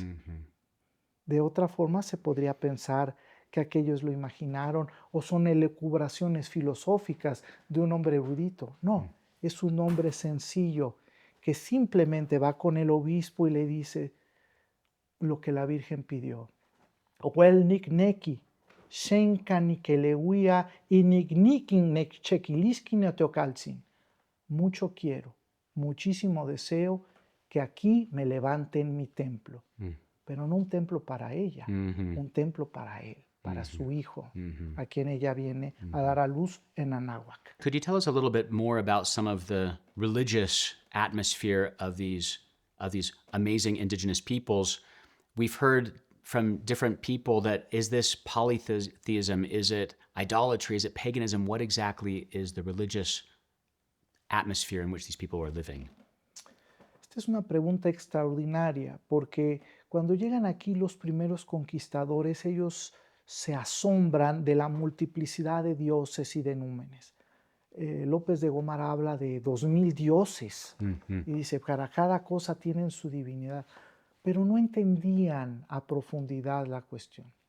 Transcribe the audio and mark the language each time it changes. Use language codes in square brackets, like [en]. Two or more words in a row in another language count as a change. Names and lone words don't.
[es] De otra forma se podría pensar que aquellos lo imaginaron o son elucubraciones filosóficas de un hombre erudito. No, es un hombre sencillo que simplemente va con el obispo y le dice lo que la Virgen pidió. [nci] Wel nik neki, shenka nikelewia y niknikin nekchekiliskin teocalzin. [es] Mucho quiero, muchísimo deseo que aquí me levanten mi templo. Pero no un templo para ella, un templo para él, para su hijo, a quien ella viene a dar a luz en Anáhuac. [en] Could you tell us a little bit more about some of the religious atmosphere of these amazing indigenous peoples? We've heard from different people that is this polytheism? Is it idolatry? Is it paganism? What exactly is the religious atmosphere in which these people are living? [es] Esta es una pregunta extraordinaria porque cuando llegan aquí los primeros conquistadores, ellos se asombran de la multiplicidad de dioses y de númenes. López de Gómara habla de 2000 dioses y dice, para cada cosa tienen su divinidad, pero no entendían a profundidad la cuestión.